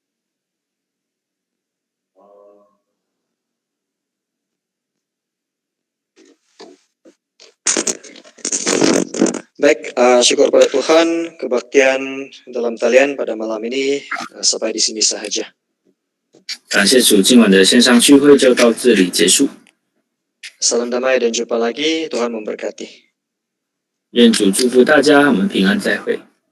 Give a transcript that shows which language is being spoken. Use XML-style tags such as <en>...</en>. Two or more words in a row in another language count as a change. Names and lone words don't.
<ms>Baik, syukur pada Tuhan, kebaktian dalam talian pada malam ini sampai di sini saja.</ms> <zh>感谢主，今晚的线上聚会就到这里结束。</zh> <ms>Salam damai dan jumpa lagi, Tuhan memberkati.</ms> <zh>愿主祝福大家，我们平安再会。</zh>